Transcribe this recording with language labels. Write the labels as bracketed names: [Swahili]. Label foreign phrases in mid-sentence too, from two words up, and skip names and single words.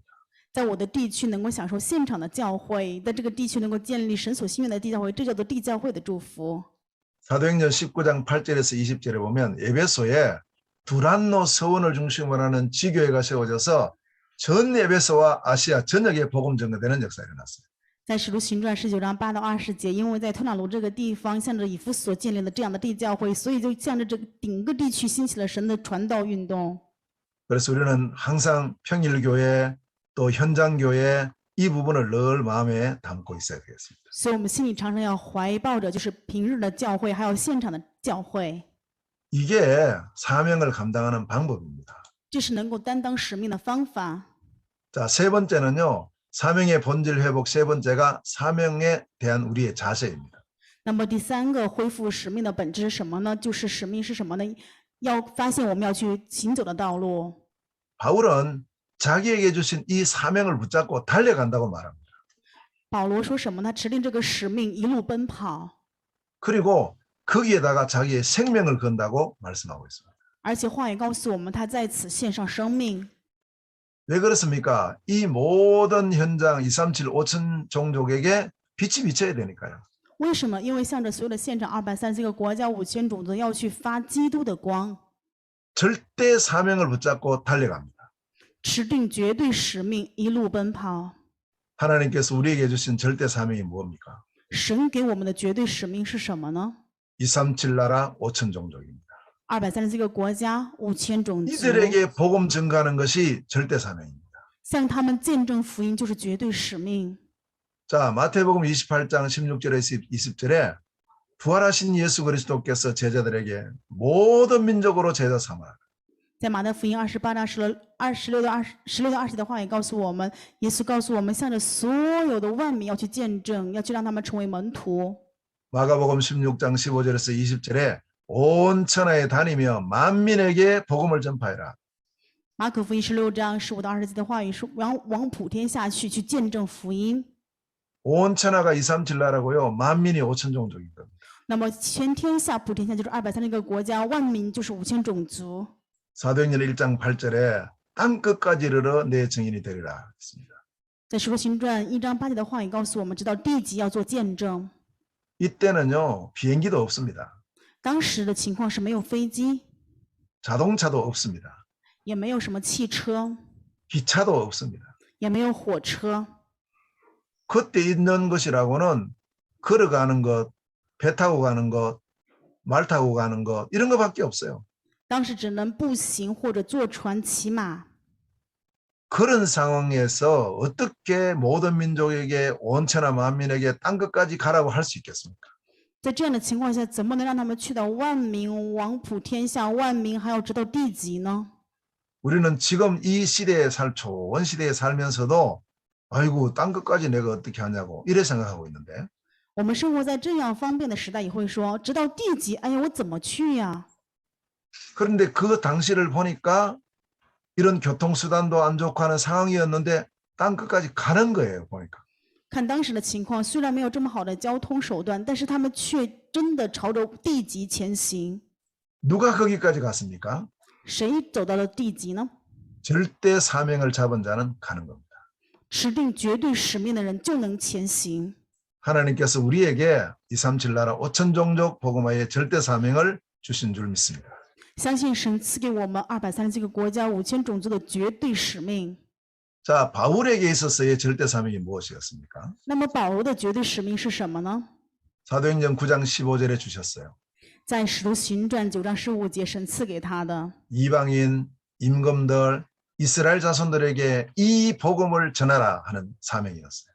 [Chinese] 在我的地区能够享受现场的教会，在这个地区能够建立神所心愿的地教会，这叫做地教会的祝福。 [Korean] 사도행전 19장 8절에서 20절에 보면 에베소에 두란노 서원을 중심으로 하는 지교회가 세워져서 전 에베소와 아시아 전역에 복음 전거되는 역사가 일어났어요. [Chinese] 在使徒行传19章8到20节，因为在推拿罗这个地方，向着以弗所建立了这样的地教会，所以就向着这个整个地区兴起了神的传道运动。 [Korean] 그래서 우리는 항상 평일교회 또 현장교회 이 부분을 늘 마음에 담고 있어야 되겠습니다. [Chinese] 所以我们心里常常要怀抱着，就是平日的教会，还有现场的教会， [Korean] 이게 사명을 감당하는 방법입니다. [Chinese] 这是能够担当使命的方法。 [Korean] 자, 세 번째는요. 사명의 본질 회복, 세 번째가 사명에 대한 우리의 자세입니다. [Chinese] 那么第三个恢复使命的本质是什么呢？就是使命是什么呢？要发现我们要去行走的道路。 [Korean] 바울은 자기에게 주신 이 사명을 붙잡고 달려간다고 말합니다. [Chinese] 保罗说什么呢？持定这个使命，一路奔跑， [Korean] 그리고 거기에다가 자기의 생명을 건다고 말씀하고 있습니다. [Chinese] 而且话也告诉我们，他在此献上生命。 [Korean] 왜 그렇습니까? 이 모든 현장 237 5천 종족에게 빛이 비쳐야 되니까요. [Chinese] 为什么？因为向着所有的现场230个国家5000种族要去发基督的光， [Korean] 절대 사명을 붙잡고 달려갑니다. [Chinese] 持定绝对使命，一路奔跑。 [Korean] 하나님께서 우리에게 주신 절대 사명이 뭡니까? [Chinese] 神给我们的绝对使命是什么呢？ [Korean] 237 나라 5천 종족입니다. [Chinese] 230 个国家5000种族， [Korean] 이들에게 복음 증가하는 것이 절대 사명입니다. [Chinese] 向他们见证福音就是绝对使命。 [Korean] 자, 마태복음 28장 16절에서 20절에 부활하신 예수 그리스도께서 제자들에게 모든 민족으로 제자 삼아 [Chinese] 在马太福音28章16到20的话也告诉我们，耶稣告诉我们，向着所有的万民要去见证，要去让他们成为门徒。 [Korean] 마가복음 16장 15절에서 20절에 온 천하에 다니며 만민에게 복음을 전파해라. [Chinese] 马可福音16章15到20节的话语说，往普天下去，去见证福音。 [Korean] 온 천하가 237 나라고요. 만민이 5천 종족인 겁니다. [Chinese] 那么全天下普天下就是230个国家，万民就是5000种族。 [Korean] 사도행전 1장 8절에 땅끝까지 이르러 내 증인이 되리라 했습니다. [Chinese] 在使徒行传1章8节的话语告诉我们，直到地极要做见证。 [Korean] 이때는요. 비행기도 없습니다. [Chinese] 当时的情况是没有飞机， [Korean] 자동차도 없습니다. [Chinese] 也没有什么汽车， [Korean] 기차도 없습니다. [Chinese] 也没有火车。 [Korean] 그때 있는 것이라고는 걸어가는 것, 배 타고 가는 것, 말 타고 가는 것 이런 것밖에 없어요. [Chinese] 当时只能步行或者坐船骑马。 [Korean] 그런 상황에서 어떻게 모든 민족에게 온 천하 만민에게 땅끝까지 가라고 할 수 있겠습니까? [Chinese] 在这样的情况下，怎么能让他们去到万民，往普天下，万民还要直到地极呢？ [Korean] 우리는 지금 이 시대에 초원 시대에 살면서도 아이고 땅끝까지 내가 어떻게 하냐고 이래 생각하고 있는데 [Chinese] 我们生活在这样方便的时代，也会说，直到地极，哎呀，我怎么去呀？ [Korean] 그런데 그 당시를 보니까 이런 교통수단도 안 좋고 하는 상황이었는데 땅끝까지 가는 거예요. 보니까. [Chinese] 看当时的情况，虽然没有这么好的交通手段，但是他们却真的朝着地极前行。 [Korean] 누가 거기까지 갔습니까? [Chinese] 谁走到了地极呢？ [Korean] 절대 사명을 잡은 자는 가는 겁니다. [Chinese] 持定绝对使命的人就能前行。 [Korean] 하나님께서 우리에게 237 나라 5천 종족 복음화의 절대 사명을 주신 줄 믿습니다. [Chinese] 相信神赐给我们237个国家5000种族的绝对使命。 [Korean] 자, 바울에게 있어서의 절대 사명이 무엇이었습니까? [Chinese] 那么保罗的绝对使命是什么呢？ [Korean] 사도행전 9장 15절에 주셨어요. [Chinese] 在使徒行传9章15节，神赐给他的 [Korean] 이방인, 임금들, 이스라엘 자손들에게 이 복음을 전하라 하는 사명이었어요.